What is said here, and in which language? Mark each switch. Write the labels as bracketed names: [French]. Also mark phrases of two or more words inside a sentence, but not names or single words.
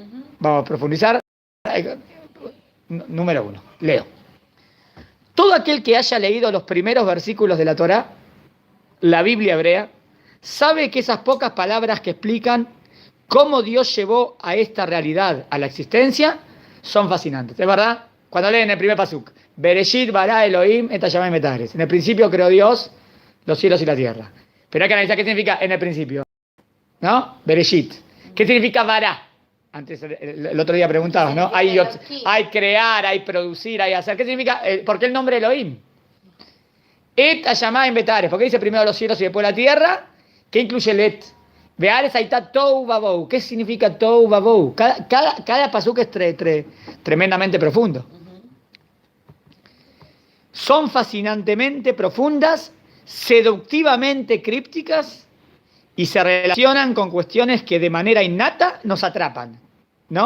[Spanish] Vamos a profundizar. Número 1, leo. Todo aquel que haya leído los primeros versículos de la Torá, la Biblia hebrea, sabe que esas pocas palabras que explican cómo Dios llevó a esta realidad a la existencia son fascinantes. ¿Es verdad? Cuando leen el primer pasuk, [Hebrew] בראשית ברא אלהים את הימים את הארץ. [Spanish] En el principio creó Dios los cielos y la tierra. Pero hay que analizar qué significa en el principio. ¿No? Bereshit. ¿Qué significa bara? Antes, el otro día preguntabas, ¿no? Hay crear, hay producir, hay hacer. ¿Qué significa? ¿Por qué el nombre Elohim? [Hebrew] את הימים את הארץ. [Spanish] ¿Por qué dice primero los cielos y después la tierra? ¿Qué incluye el et? [Hebrew] בארץ היתה תהו ובהו. [Spanish] ¿Qué significa [Hebrew] תהו ובהו? [Spanish] Cada pasuk es tremendamente profundo. Son fascinantemente profundas, seductivamente crípticas y se relacionan con cuestiones que de manera innata nos atrapan, ¿no?